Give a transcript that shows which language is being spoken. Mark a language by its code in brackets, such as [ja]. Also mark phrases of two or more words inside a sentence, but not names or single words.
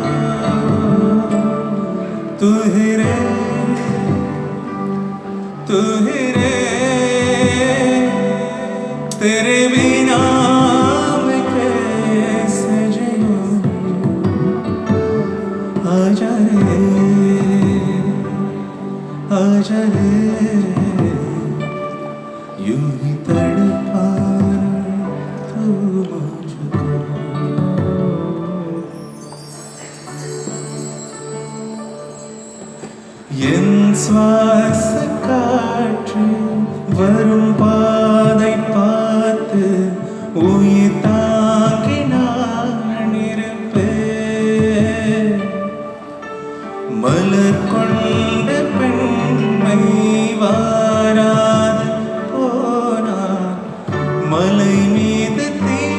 [hi] तुहरे तुहरे तेरे बिना आजा रे यूं ही तड़पाना तू मुझको [ta] என் சுவாச காற்று வரும் பாதை பார்த்து உயிர் தாங்கி நான் இருப்பேன் மலர் கொண்ட பெண்மை வாராது போனான் மலை மீது தீ